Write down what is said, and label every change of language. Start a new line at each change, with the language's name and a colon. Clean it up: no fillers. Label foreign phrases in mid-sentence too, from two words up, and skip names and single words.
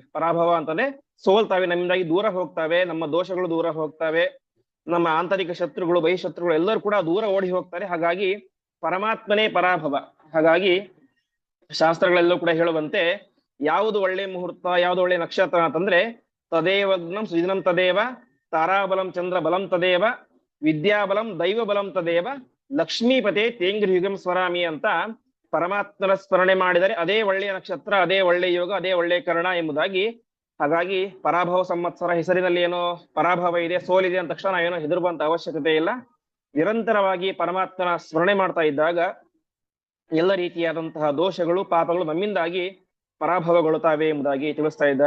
Kannada: ಪರಾಭವ ಅಂತಂದ್ರೆ ಸೋಲ್ತವೆ, ನಮ್ಮಿಂದಾಗಿ ದೂರ ಹೋಗ್ತವೆ, ನಮ್ಮ ದೋಷಗಳು ದೂರ ಹೋಗ್ತವೆ, ನಮ್ಮ ಆಂತರಿಕ ಶತ್ರುಗಳು ಬಹಿಶತ್ರುಗಳು ಎಲ್ಲರೂ ಕೂಡ ದೂರ ಓಡಿ ಹೋಗ್ತಾರೆ. ಹಾಗಾಗಿ ಪರಮಾತ್ಮನೇ ಪರಾಭವ. ಹಾಗಾಗಿ ಶಾಸ್ತ್ರಗಳೆಲ್ಲೂ ಕೂಡ ಹೇಳುವಂತೆ ಯಾವುದು ಒಳ್ಳೆ ಮುಹೂರ್ತ, ಯಾವುದು ಒಳ್ಳೆ ನಕ್ಷತ್ರ ಅಂತಂದ್ರೆ
Sanskrit: ತದೇವಗ್ನಂ ಸುದಿನಂ ತದೇವ ತಾರಾಬಲಂ ಚಂದ್ರ ಬಲಂ ತದೇವ ವಿದ್ಯಾಬಲಂ ದೈವ ಬಲಂ ತದೇವ ಲಕ್ಷ್ಮೀಪತೆ ತೇಂಗ್ರಿ ಯುಗಂ ಸ್ವರಾಮಿ
Kannada: ಅಂತ ಪರಮಾತ್ಮನ ಸ್ಮರಣೆ ಮಾಡಿದರೆ ಅದೇ ಒಳ್ಳೆಯ ನಕ್ಷತ್ರ, ಅದೇ ಒಳ್ಳೆಯ ಯೋಗ, ಅದೇ ಒಳ್ಳೆಯ ಕರ್ಣ ಎಂಬುದಾಗಿ. ಹಾಗಾಗಿ ಪರಾಭವ ಸಂವತ್ಸರ ಹೆಸರಿನಲ್ಲಿ ಏನೋ ಪರಾಭವ ಇದೆ, ಸೋಲಿದೆ ಅಂದ ತಕ್ಷಣ ನಾವೇನೋ ಹೆದರುವಂತ ಅವಶ್ಯಕತೆ ಇಲ್ಲ. ನಿರಂತರವಾಗಿ ಪರಮಾತ್ಮನ ಸ್ಮರಣೆ ಮಾಡ್ತಾ ಇದ್ದಾಗ ಎಲ್ಲ ರೀತಿಯಾದಂತಹ ದೋಷಗಳು ಪಾಪಗಳು ನಮ್ಮಿಂದಾಗಿ ಪರಾಭವಗೊಳ್ಳುತ್ತವೆ ಎಂಬುದಾಗಿ ತಿಳಿಸ್ತಾ ಇದ್ದಾರೆ.